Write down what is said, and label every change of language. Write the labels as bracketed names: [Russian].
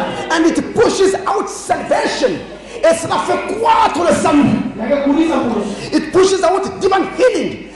[English] And it pushes out salvation. [French] Et cela fait croître le salut. [English] It pushes out divine healing.